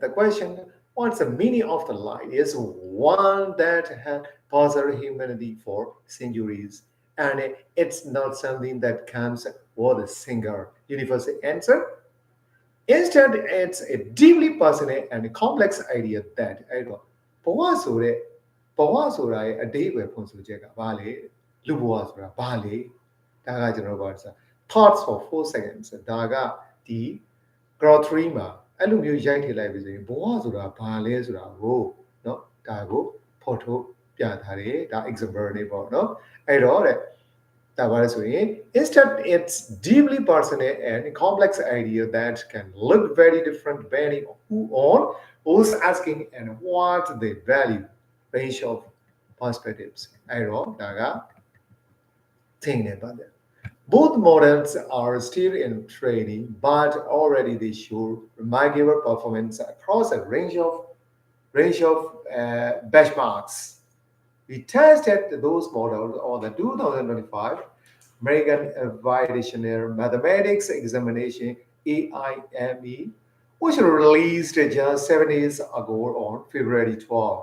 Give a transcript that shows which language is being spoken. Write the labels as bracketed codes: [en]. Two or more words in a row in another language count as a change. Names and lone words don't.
[en] The question, what's the meaning of the light, is one that has puzzled humanity for centuries. And it's not something that comes with a single universal answer. Instead, it's a deeply personal and complex idea that [my] ဘဝဆိုတာရဲ့အတိတ်ပဲဖွင့်ဆိုချက်ကဘာလဲလူဘဝဆိုတာဘာလဲဒါကကျွန်တော်ဘာလဲ ဆို [en] thoughts for 4 seconds [my] ဒါကဒီ Grok 3မှာအဲ့လိုမျိုးရိုက်ထည့်လိုက်ပြီဆိုရင်ဘဝဆိုတာဘာလဲ ဆိုတာကိုเนาะဒါကိုဖော်ထုတ်ပြထားတယ်ဒါ example တွေပေါ့เนาะအဲ့တော့တဲ့ ဒါပါလဲဆိုရင် [en] instead it's deeply personal and complex idea that can look very different depending on who's asking and what they value range of perspectives [my] အဲ့တော့ဒါက thing နဲ့ပါတယ် [en] Both models are still in training, but already they show remarkable performance across a range of benchmarks. We tested those models on the 2025 American Vocational Mathematics Examination (AIME), which was released just 7 days ago on February 12.